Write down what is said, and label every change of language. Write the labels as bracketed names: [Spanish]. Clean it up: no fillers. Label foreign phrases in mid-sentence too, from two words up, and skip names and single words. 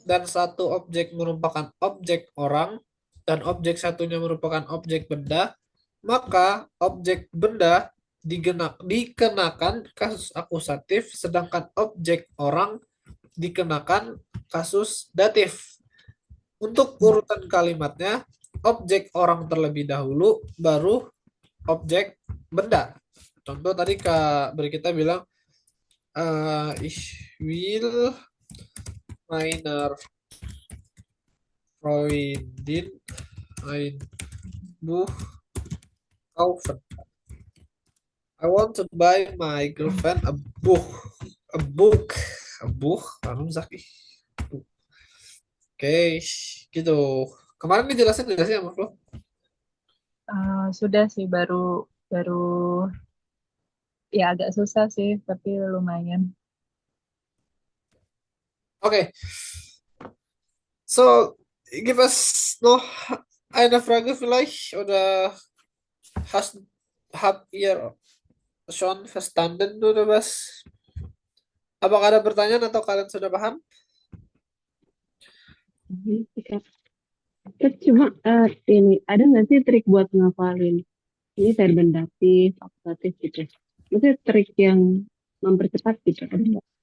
[Indonesian] dan satu objek merupakan objek orang dan objek satunya merupakan objek benda, maka objek benda dikenakan kasus akusatif, sedangkan objek orang dikenakan kasus datif. Untuk urutan kalimatnya, objek orang terlebih dahulu, baru objek benda. Contoh tadi Kak Berkita bilang, [German] ich will meiner Freundin ein Buch kaufen. [English] I want to buy my girlfriend a book. A book. A book. [German] Warum sag ich? [English] Book. [Indonesian] Oke, gitu. Kemarin dijelasin nggak sih sama Flo? Sudah sih baru baru ya agak susah sih tapi lumayan. Oke, [German] so give us noch eine Frage vielleicht oder habt ihr schon verstanden oder was? [Indonesian] Apakah ada pertanyaan atau kalian sudah paham? Jadi, Cuma ini ada nggak sih trik buat ngafalin ini verben datif, akusatif gitu? Maksudnya trik yang mempercepat gitu ada nggak?